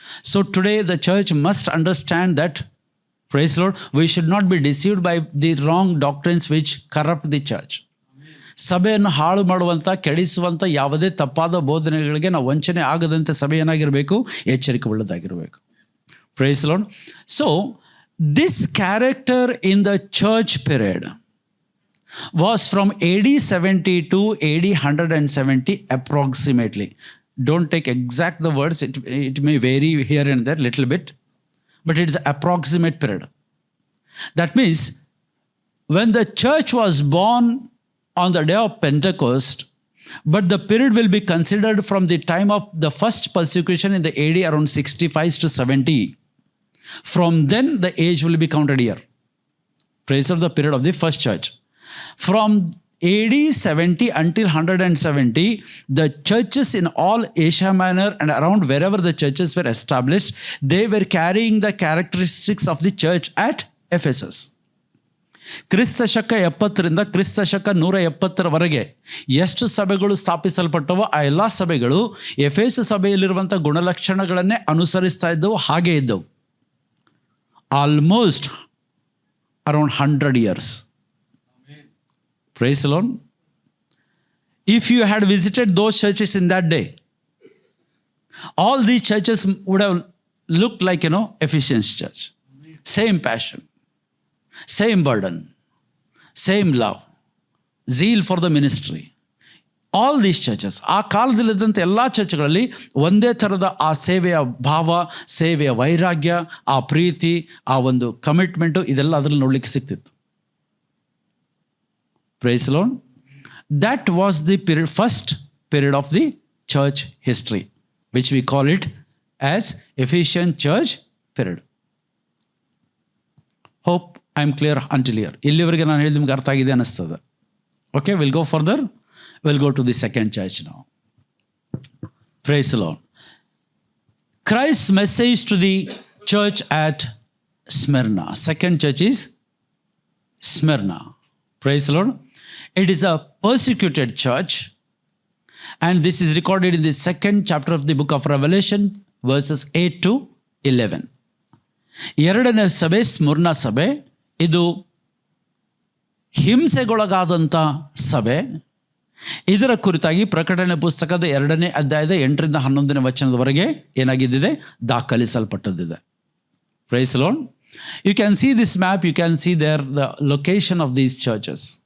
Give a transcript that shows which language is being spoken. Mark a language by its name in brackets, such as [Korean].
[English] So today the church must understand that, praise the Lord, we should not be deceived by the wrong doctrines which corrupt the church. [Kannada] ಸಭೆಯನ್ನು ಹಾಳು ಮಾಡುವಂಥ, ಕೆಡಿಸುವಂಥ ಯಾವುದೇ ತಪ್ಪಾದ ಬೋಧನೆಗಳಿಗೆ ನಾವು ವಂಚನೆ ಆಗದಂತೆ ಸಭೆ ಏನಾಗಿರಬೇಕು, ಎಚ್ಚರಿಕೆ ಉಳ್ಳದಾಗಿರಬೇಕು. [English] Praise lord. So this character in the church period was from AD 70 to AD 170 approximately. Don't take exact the words, it may vary here and there little bit, but it is approximate period. That means when the church was born on the day of Pentecost, but the period will be considered from the time of the first persecution in the AD around 65 to 70. From then the age will be counted here. Praise of the period of the first church. From AD 70 until 170, the churches in all Asia Minor and around wherever the churches were established, they were carrying the characteristics of the church at Ephesus. [Kannada] ಕ್ರಿಸ್ತ ಶಕ 70ರಿಂದ ಕ್ರಿಸ್ತ ಶಕ 170ರವರೆಗೆ ಎಷ್ಟು ಸಭೆಗಳು ಸ್ಥಾಪಿಸಲ್ಪಟ್ಟವೋ ಆ ಎಲ್ಲ ಸಭೆಗಳು ಎಫೆಸ ಸಭೆಯಲ್ಲಿರುವಂಥ ಗುಣಲಕ್ಷಣಗಳನ್ನೇ ಅನುಸರಿಸ್ತಾ ಇದ್ದವು, ಹಾಗೆ ಇದ್ದವು. [English] Almost around 100 years. Praise the Lord. If you had visited those churches in that day, all these churches would have looked like, Ephesians church. Same passion, same burden, same love, zeal for the ministry. All these churches, [Kannada] ಆ ಕಾಲದಲ್ಲಿದ್ದಂಥ ಎಲ್ಲ ಚರ್ಚ್ಗಳಲ್ಲಿ ಒಂದೇ ಥರದ ಆ ಸೇವೆಯ ಭಾವ, ಸೇವೆಯ ವೈರಾಗ್ಯ, ಆ ಪ್ರೀತಿ, ಆ ಒಂದು ಕಮಿಟ್ಮೆಂಟು ಇದೆಲ್ಲ ಅದರಲ್ಲಿ ನೋಡ್ಲಿಕ್ಕೆ ಸಿಗ್ತಿತ್ತು. [English] Praise the Lord. That was the first period of the church history, which we call it as Ephesian church period. Hope I am clear until here. [Kannada] ಇಲ್ಲಿವರೆಗೆ ನಾನು ಹೇಳಿದ ನಿಮ್ಗೆ ಅರ್ಥ ಆಗಿದೆ ಅನ್ನಿಸ್ತದೆ. [English] Okay, we'll go further. We'll go to the second church now. Praise the Lord. Christ's message to the church at Smyrna. Second church is Smyrna. Praise the Lord. It is a persecuted church, and this is recorded in the second chapter of the book of Revelation, verses 8 to 11. [Kannada] ಎರಡನೇ ಸಭೆ ಸ್ಮುರ್ನ ಸಭೆ, ಇದು ಹಿಂಸೆಗೊಳಗಾದಂಥ ಸಭೆ. ಇದರ ಕುರಿತಾಗಿ ಪ್ರಕಟಣೆ ಪುಸ್ತಕದ 2ನೇ ಅಧ್ಯಾಯದ 8ರಿಂದ 11ನೇ ವಚನದವರೆಗೆ ಏನಾಗಿದ್ದಿದೆ, ದಾಖಲಿಸಲ್ಪಟ್ಟದ್ದಿದೆ. [English] Praise the Lord. You can see this map, you can see there the location of these churches.